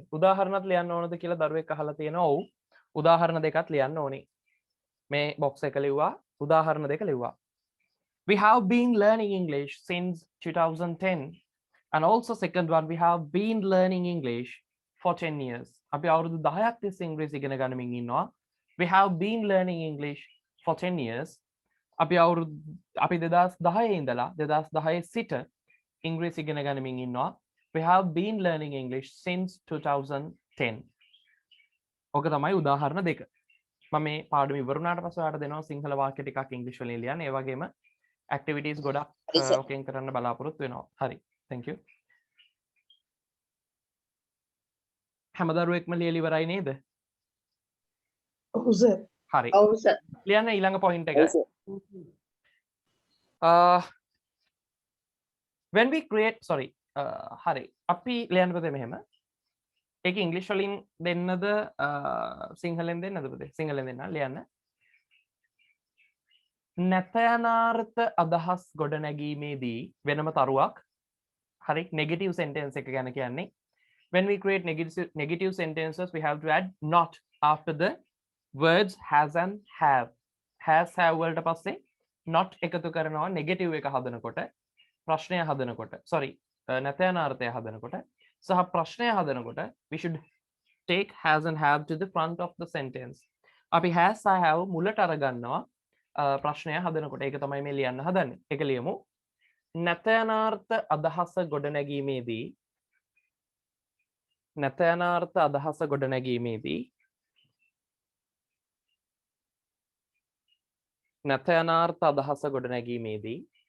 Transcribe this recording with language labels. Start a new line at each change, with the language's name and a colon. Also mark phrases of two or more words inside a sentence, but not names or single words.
Sinhala: උදාහරණත් ලියන්න ඕනද කියලා දරුවෙක් අහලා තියෙනවා. ඔව්. උදාහරණ දෙකත් ලියන්න ඕනේ. මේ box එක ලිව්වා උදාහරණ දෙක ලිව්වා.
English: We have been learning English since 2010 and also second one we have been learning English for 10 years.
Sinhala: අපි අවුරුදු 10ක් තිස්සේ ඉංග්‍රීසි ඉගෙන ගනිමින් ඉන්නවා.
English: We have been learning English for 10 years.
Sinhala: අපි 2010 ඉඳලා 2010 සිට ඉංග්‍රීසි ඉගෙන ගනිමින් ඉන්නවා.
English: We have been learning English since 2010.
Sinhala: ඔක තමයි උදාහරණ දෙක. මම මේ පාඩම ඉවරුණාට පස්සේ ඔයාලට දෙනවා සිංහල වාක්‍ය ටිකක් ඉංග්‍රීසි වලින් ලියන්න. ඒ වගේම activities ගොඩක් ඔකෙන් කරන්න බලාපොරොත්තු වෙනවා. හරි.
English: Thank you.
Sinhala: හැම දරුවෙක්ම ලියලා ඉවරයි නේද? ඔව් සර්. හරි. ඔව් සර්. ලියන්න ඊළඟ point එක.
English: When we create sorry හරි.
Sinhala: අපි ලියන්න පුතේ මෙහෙම. ඒක ඉංග්‍රීසි වලින් දෙන්නද සිංහලෙන් දෙන්නද පුතේ? සිංහලෙන් දෙන්න ලියන්න. නැතයනාර්ථ අදහස් ගොඩනැගීමේදී වෙනම තරුවක් හරි
English: negative sentence
Sinhala: එක ගැන කියන්නේ.
English: When we create negative sentences we have to add not after the words has and have. Has have
Sinhala: වලට පස්සේ not එකතු කරනවා negative එක හදනකොට ප්‍රශ්නය හදනකොට sorry නැතයනාර්ථය හදනකොට සහ ප්‍රශ්නය හදනකොට
English: we should take has and have to the front of the sentence.
Sinhala: අපි has සහ have මුලට අරගන්නවා ප්‍රශ්නය හදනකොට. ඒක තමයි මේ ලියන්න හදන්නේ. ඒක ලියමු. නැතයනාර්ථ අදහස ගොඩනැගීමේදී නැතයනාර්ථ අදහස ගොඩනැගීමේදී නැතයනාර්ථ අදහස ගොඩනැගීමේදී